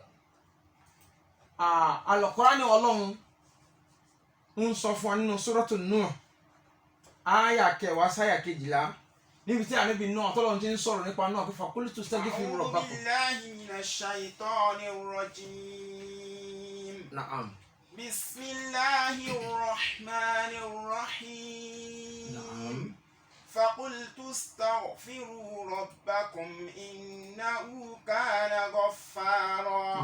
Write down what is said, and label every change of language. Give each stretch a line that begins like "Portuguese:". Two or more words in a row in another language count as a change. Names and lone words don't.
Yoruba: Al-Qur'ani ọlọ́run ń sọ fún wa nínú Suratu Nuh àyà 10 sáyà 12 níbi tí ànábì Nuh tọ́lọ́run ti ń sọ̀rọ̀ nípa náà pé
Arabic: فقلت استغفروا ربكم. أعوذ بالله من الشيطان الرجيم. Na'am. بسم الله الرحمن الرحيم. Na'am. فقلت استغفروا ربكم إنه كان غفارا